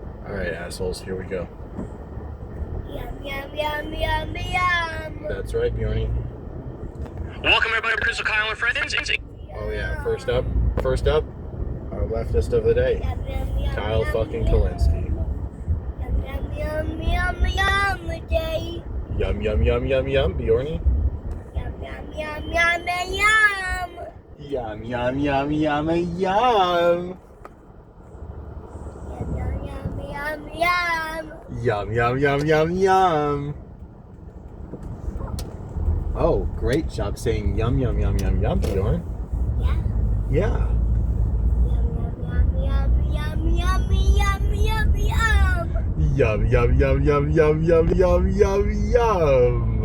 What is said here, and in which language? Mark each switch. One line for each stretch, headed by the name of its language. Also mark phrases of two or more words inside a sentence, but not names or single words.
English: Alright, assholes, here we go. Yum, yum, yum, yum, yum. That's right, Bjorny. Welcome everybody to Crystal Kyle and Friends. Oh yeah, first up, our leftist of the day, Yum, yum, yum, Kyle yum, fucking yum. Kalinske. Yum, yum, yum, yum, yum, day. Yum, yum, yum, yum, yum, Bjorny. Yum, yum, yum, yum, yum. Yum, yum, yum, yum, yum. Yum, yum, yum, yum, yum. Yum, yum, yum, yum, yum. Oh, great job saying yum, yum, yum, yum, yum, Bjorn. Yeah. Yeah. Yum, yum, yum, yum, yum, yum, yum, yum. Yum, yum, yum, yum, yum, yum, yum, yum, yum.